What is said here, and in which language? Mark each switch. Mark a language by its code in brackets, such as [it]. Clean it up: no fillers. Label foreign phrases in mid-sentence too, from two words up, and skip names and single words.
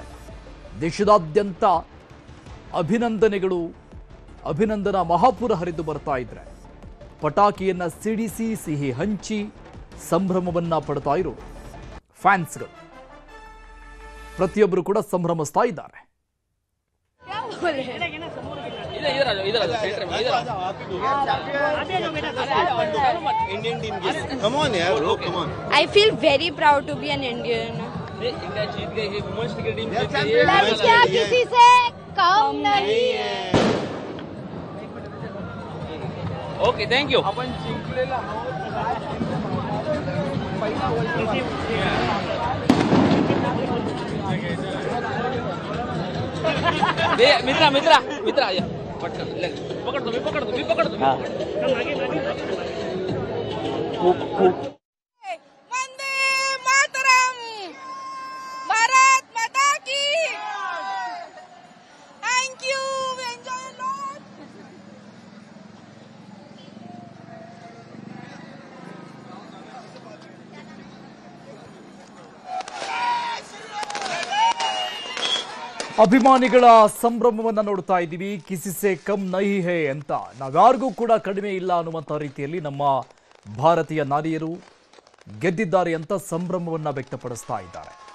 [kn] ದೇಶದಾದ್ಯಂತ ಅಭಿನಂದನಾ ಮಹಾಪುರ ಹರಿದು ಬರ್ತಾ ಇದ್ರೆ ಪಟಾಕಿಯನ್ನ ಸಿಡಿಸಿ ಸಿಹಿ ಹಂಚಿ ಸಂಭ್ರಮವನ್ನ ಪಡ್ತಾ ಇರೋ ಫ್ಯಾನ್ಸ್ಗಳು ಪ್ರತಿಯೊಬ್ಬರು ಕೂಡ ಸಂಭ್ರಮಿಸ್ತಾ ಇದ್ದಾರೆ. [en] I feel very proud to be an Indian. [hi] इंडिया जीत गई है [en] women's cricket team [hi] लड़कियां किसी से कम नहीं है. [en] OK thank you. [mr] आपण जिंकलेला पहिला वर्ल्ड [hi] मित्रा मित्रा मित्रा पकड़ दो पकड़ दो पकड़ दो वंदे मातरम भारत माता की [en] thank you enjoy lot [kn] ಅಭಿಮಾನಿಗಳ ಸಂಭ್ರಮವನ್ನ ನೋಡ್ತಾ ಇದ್ದೀವಿ. [hi] किसी से कम नहीं है [kn] ಅಂತ ನಾವ್ಯಾರಿಗೂ ಕೂಡ ಕಡಿಮೆ ಇಲ್ಲ ಅನ್ನುವಂಥ ರೀತಿಯಲ್ಲಿ ನಮ್ಮ ಭಾರತೀಯ ನಾರಿಯರು ಗೆದ್ದಿದ್ದಾರೆ ಅಂತ ಸಂಭ್ರಮವನ್ನ ವ್ಯಕ್ತಪಡಿಸ್ತಾ ಇದ್ದಾರೆ.